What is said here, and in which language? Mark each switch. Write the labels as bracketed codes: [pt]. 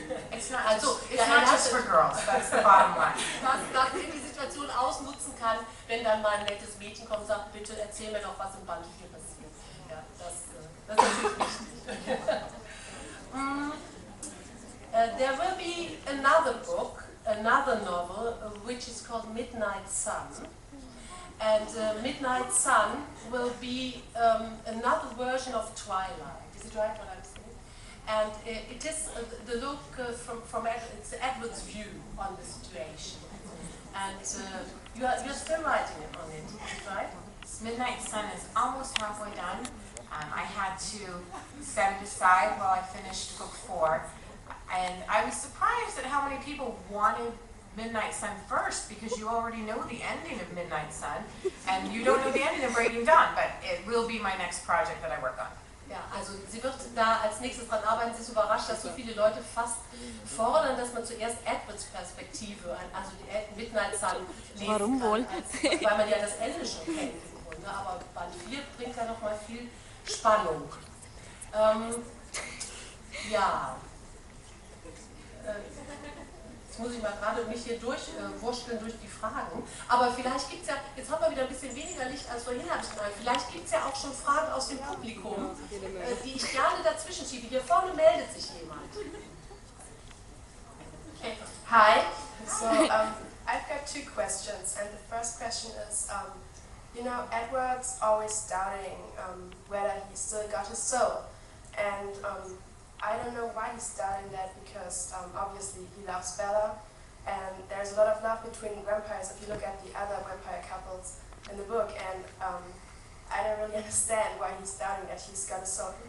[en] It's not just for girls, that's the bottom line. [de] Dass man die Situation ausnutzen kann, wenn dann mal ein nettes Mädchen kommt und sagt, bitte erzähl mir doch, was im Band 4 passiert. Ja, das ist natürlich wichtig. [en] There will be another book, another novel, which is called Midnight Sun. And Midnight Sun will be another version of Twilight. Is it right what I'm saying? And it is the look from it's Edward's view on the situation. And you're still writing on it, right? Midnight Sun is almost halfway done. I had to set it aside while I finished book 4. And I was surprised at how many people wanted Midnight Sun first, because you already know the ending of Midnight Sun, and you don't know the ending of Breaking Dawn, but it will be my next project that I work on. [de] Ja, also sie wird da als nächstes dran arbeiten. Sie ist überrascht, dass so viele Leute fast fordern, dass man zuerst Edwards Perspektive, also die Midnight Sun, lesen Warum wohl? kann, weil man ja das Ende schon kennt im Grunde, aber Band 4 bringt ja noch mal viel Spannung. Ja. Jetzt muss ich mal gerade mich hier durchwurschteln durch die Fragen. Aber vielleicht gibt es ja, jetzt haben wir wieder ein bisschen weniger Licht als vorhin, habe ich gemeint. Vielleicht gibt es ja auch schon Fragen aus dem Publikum, die ich gerne dazwischen schiebe. Hier vorne meldet sich jemand. [en] Okay. Hi. So I've got 2 questions, and the first question is, you know, Edward's always doubting whether he still got his soul, and I don't know why he's doubting that, because obviously he loves Bella, and there's a lot of love between vampires if you look at the other vampire couples in the book, and I don't really understand why he's doubting that he's got a soul.